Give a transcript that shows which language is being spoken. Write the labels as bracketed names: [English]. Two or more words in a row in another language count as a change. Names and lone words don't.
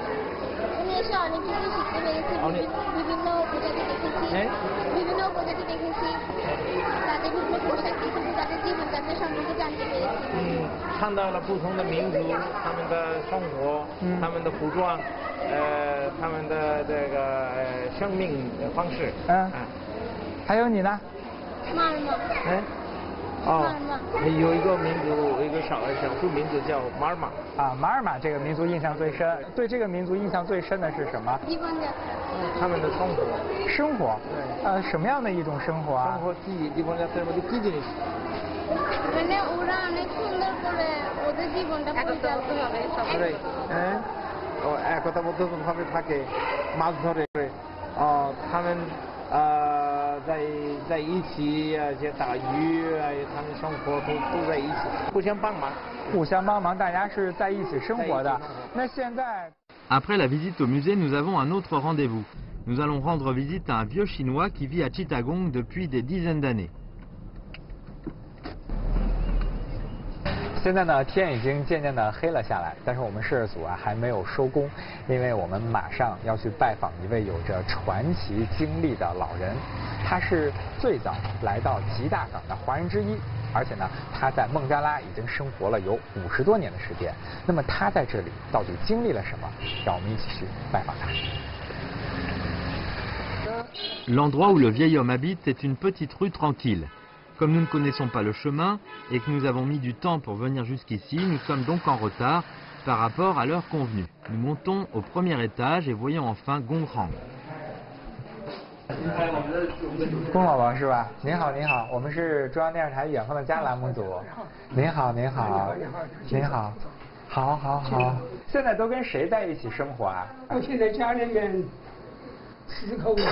[Chinese] 看到了不同的民族，他们的生活，他们的服装，他们的这个生命方式。还有你呢？有一个民族，有一个少数民族叫马尔玛。马尔玛这个民族印象最深。对这个民族印象最深的是什么？他们的生活。生活？对。什么样的一种生活啊？ [Bangla] 生活 জীবনযাত্রার মধ্যে কি জিনিস? মানে ওরা অনেক সুন্দর করে ওদের জীবনটা পরিচালিত হবে সবাই। একতাবদ্ধভাবে থাকে, মাছ ধরে, [Chinese] 他们在一起打鱼，他们生活都在一起，互相帮忙。互相帮忙，大家是在一起生活的。那现在 [French] Après la visite au musée, nous avons un autre rendez-vous. Nous allons rendre visite à un vieux chinois qui vit à Chittagong depuis des dizaines d'années. [Chinese] 现在呢，天已经渐渐的黑了下来，但是我们摄制组还没有收工，因为我们马上要去拜访一位有着传奇经历的老人。他是最早来到吉大港的华人之一，而且呢，他在孟加拉已经生活了有50多年的时间。那么他在这里到底经历了什么？让我们一起去拜访他。 [French] L'endroit où le vieil homme habite est une petite rue tranquille. Comme nous ne connaissons pas le chemin et que nous avons mis du temps pour venir jusqu'ici, nous sommes donc en retard par rapport à l'heure convenue. Nous montons au premier étage et voyons enfin Gongrang. [Chinese] 龚老王是吧？您好，您好，我们是中央电视台《远方的家》栏目组。您好，您好，您好，好，好，好。现在都跟谁在一起生活啊？我现在家里面4口人。